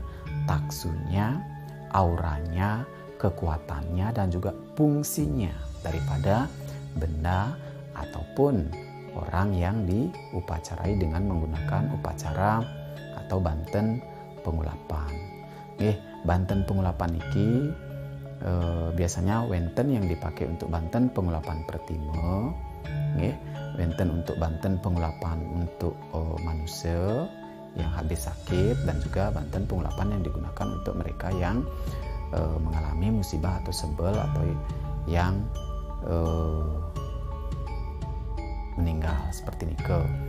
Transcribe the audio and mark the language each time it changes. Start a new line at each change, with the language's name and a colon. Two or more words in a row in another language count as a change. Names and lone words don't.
Indonesian: Taksunya, auranya, kekuatannya dan juga fungsinya daripada benda ataupun orang yang diupacarai dengan menggunakan upacara atau Banten Pengulapan. Banten Pengulapan iki biasanya wenten yang dipakai untuk Banten Pengulapan Pertimo, wenten untuk Banten Pengulapan untuk manusia yang habis sakit, dan juga Banten Pengulapan yang digunakan untuk mereka yang mengalami musibah atau sebel atau yang meninggal seperti nike.